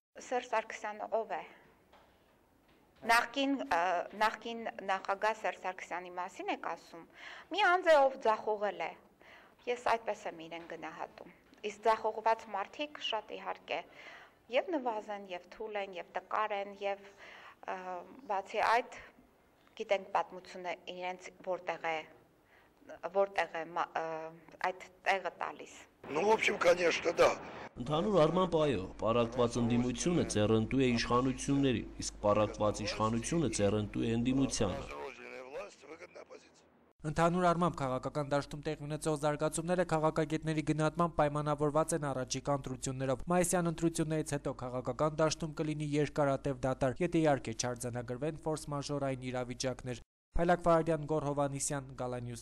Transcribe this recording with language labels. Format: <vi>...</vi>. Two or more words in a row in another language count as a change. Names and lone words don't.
<hy>Սերժ Սարգսյանը ով է։ Նախկին նախագահ Սերժ Սարգսյանի մասին եք ասում, մի անձ է, ով ձախողել է, ես այդպես եմ իրեն գնահատում, իսկ ձախողված մարդիկ շատ իհարկե և նվազ են, և թուլ են, և տկար են, և բացի այդ գիտենք պատմությունը իրենց որտեղ է այդ տեղը տալիս։</hy> <ru>Ну, в общем, конечно, да.</ru> <hy>Ընդհանուր առմամբ այո, պարակված ընդդիմությունը ձեռնտու է իշխանություններին, իսկ պարակված իշխանությունը ձեռնտու է ընդդիմությանը։ Ընդհանուր առմամբ քաղաքական դաշտում տեղի ունեցող զարգացումները քաղաքագետների գնահատմամբ պայմանավորված են առաջիկա ընտրություններով։ Մայիսյան ընտրություններից հետո քաղաքական դաշտում կլինի երկարատև դադար, եթե իհարկե չարձանագրվեն ֆորս-մաժորային իրավիճակներ։ Փայլակ Վարդյան, Գոռ Հովհաննիսյան, Գալանյուս։</hy>